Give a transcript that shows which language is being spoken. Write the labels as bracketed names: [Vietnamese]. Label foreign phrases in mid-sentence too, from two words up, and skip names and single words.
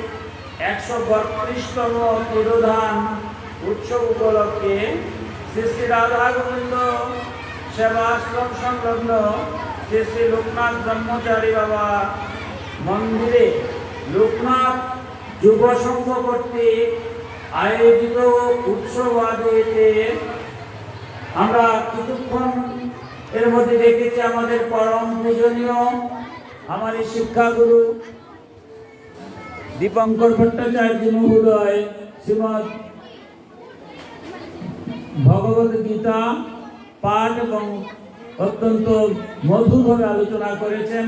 [Bangla] 132তম তিরোধান উৎসব উপলক্ষে শ্রী শ্রী রাধা গোবিন্দ সেবাশ্রম সংলগ্ন শ্রী শ্রী লোকনাথ ব্রহ্মচারী বাবা মন্দিরে লোকনাথ যুব সংঘ কর্তৃক আয়োজিত উৎসব আদিতে আমরা কিছুক্ষণ এর মধ্যে দেখেছি আমাদের পরম পূজনীয় আমাদের শিক্ষাগুরু দীপঙ্কর ভট্টাচার্য মহোদয় শ্রীমৎ ভগবত গীতা পাঠ এবং অত্যন্ত মধুরভাবে আলোচনা করেছেন।